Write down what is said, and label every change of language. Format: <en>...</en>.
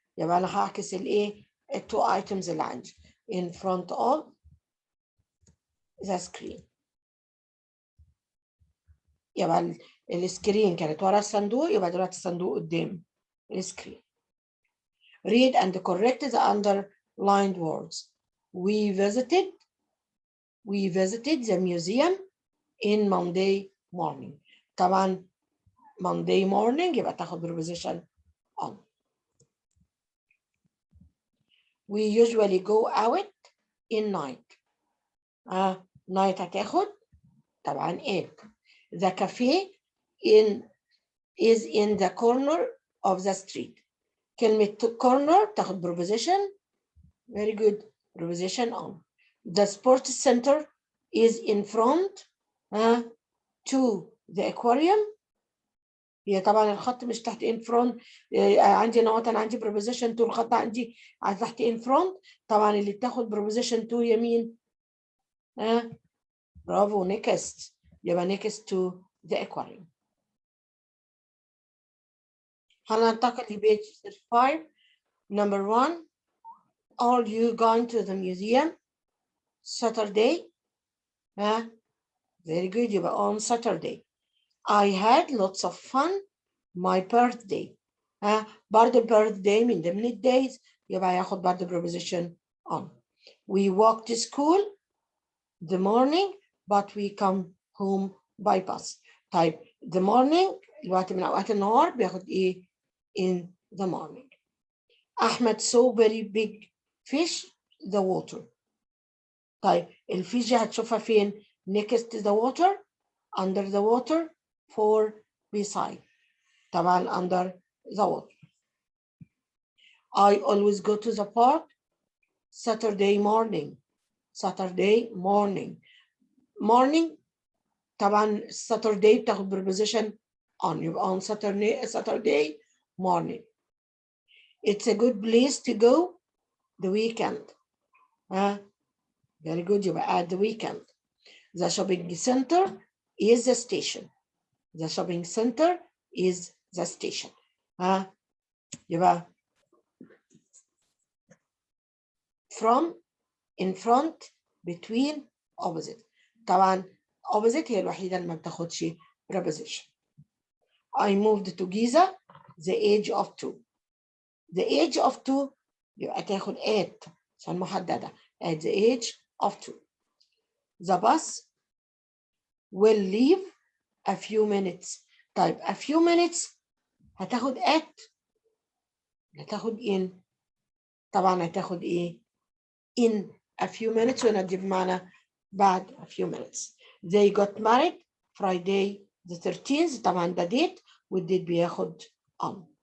<ar>يبقى أنا هعكس الإيه التو items اللي عندي</ar> <en>in front of the screen.</en> <ar>يبقى السكرين كانت ورا الصندوق، يبقى دلوقتي الصندوق قدام السكرين.</ar> <en>Read and correct the underlined words. We visited the museum in Monday morning. طبعا Monday morning</en> <ar>يبقى تاخد</ar> <en>preposition on. We usually go out in night.</en> <ar>night هتاخد طبعا 8.</ar> <en>The cafe is in the corner of the street.</en> <ar>كلمة corner تاخد</ar> <en>preposition. Very good. Preposition on. The sports center is in front to the aquarium.</en> <ar>هي طبعا الخط مش تحت in front. عندي نقط أنا عندي preposition to الخط عندي تحت in front. طبعا اللي بتاخد preposition to يمين برافو next.</ar> <en>يبقى next to the aquarium.</en> <ar>هننتقل لبيج 5. Number 1.</ar> <en>Are you going to the museum Saturday? Very good. يبقى on Saturday. I had lots of fun my birthday.</en> <ar>برضه birthday من ضمن الdays يبقى ياخد برضه preposition on.</ar> <en>We walked to school the morning but we come home by bus.</en> <ar>طيب the morning الوقت من أوقات النهار بياخد إيه</ar> <en>in the morning. أحمد saw very big fish the water.</en> <ar>طيب الفيش دي هتشوفها فين؟</ar> <en>next to the water, under the water, for beside. طبعا under the water. I always go to the park Saturday morning. Saturday morning. Morning طبعا Saturday بتاخد preposition on. يبقى on Saturday morning. It's a good place to go the weekend. Very good. يبقى at the weekend. The shopping center is the station. The shopping center is the station. يبقى from, in front, between, opposite.</en> <ar>طبعا opposite هي الوحيدة اللي ما بتاخدش preposition.</ar> <en>I moved to Giza the age of 2. The age of 2 يبقى تاخد at</en> <ar>عشان محددة.</ar> <en>At the age of 2. The bus will leave a few minutes. طيب a few minutes</en> <ar>هتاخد</ar> <en>at هتاخد in.</en> <ar>طبعا هتاخد ايه in</ar> <en>a few minutes</en> <ar>وندي بمعنى بعد a few minutes.</ar> <en>They got married Friday the 13th.</en> <ar>طبعا ده date والديت بياخد on.</ar>